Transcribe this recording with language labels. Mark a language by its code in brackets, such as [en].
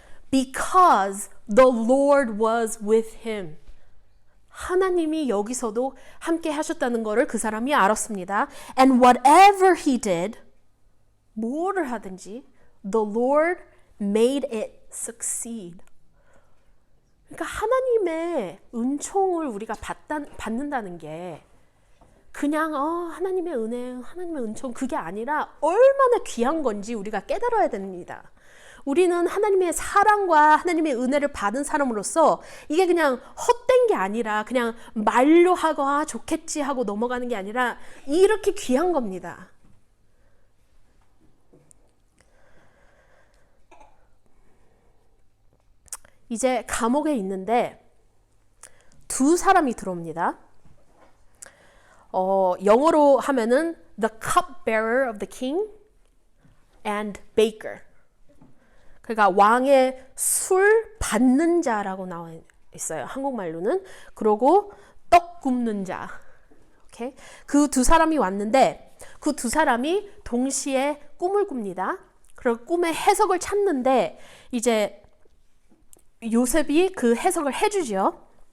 [en] Because the Lord was with him. [ko] 하나님이 여기서도 함께 하셨다는 것을 그 사람이 알았습니다. [en] And whatever he did, [ko] 뭐를 하든지, [en] the Lord made it succeed. [ko] 그러니까 하나님의 은총을 우리가 받는다는 게 그냥 하나님의 은혜, 하나님의 은총 그게 아니라 얼마나 귀한 건지 우리가 깨달아야 됩니다. 우리는 하나님의 사랑과 하나님의 은혜를 받은 사람으로서 이게 그냥 헛된 게 아니라 그냥 말로 하고 좋겠지 하고 넘어가는 게 아니라 이렇게 귀한 겁니다. 이제 감옥에 있는데 두 사람이 들어옵니다. 영어로 하면은 [en] the cupbearer of the king and baker. [ko] 그러니까 왕의 술 받는 자라고 나와 있어요. 한국말로는. 그리고 떡 굽는 자. 오케이? 그 두 사람이 왔는데 그 두 사람이 동시에 꿈을 꿉니다. 그리고 꿈의 해석을 찾는데 이제 요셉이 그 해석을 해주죠.